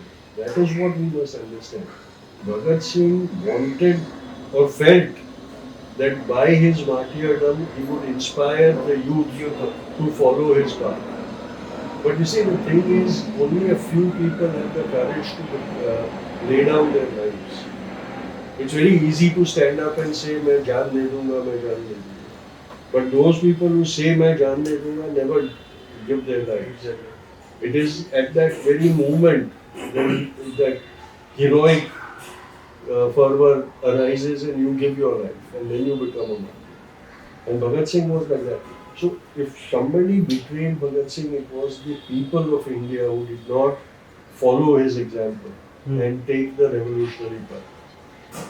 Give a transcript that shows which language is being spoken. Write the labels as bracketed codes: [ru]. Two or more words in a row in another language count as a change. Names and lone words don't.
[en] That is what we must understand. Bhagat Singh wanted or felt that by his martyrdom he would inspire the youth to follow his path. But you see, the thing is, only a few people have the courage to lay down their lives. It's very easy to stand up and say, [hi] "मैं जान दे दूँगा, मैं जान दे दूँगा." [en] But those people who say, [hi] "मैं जान दे दूँगा," [en] never give their lives. It is at that very moment that heroic fervor arises and you give your life and then you become a martyr. And Bhagat Singh was like that. So if somebody betrayed Bhagat Singh, it was the people of India who did not follow his example and take the revolutionary path.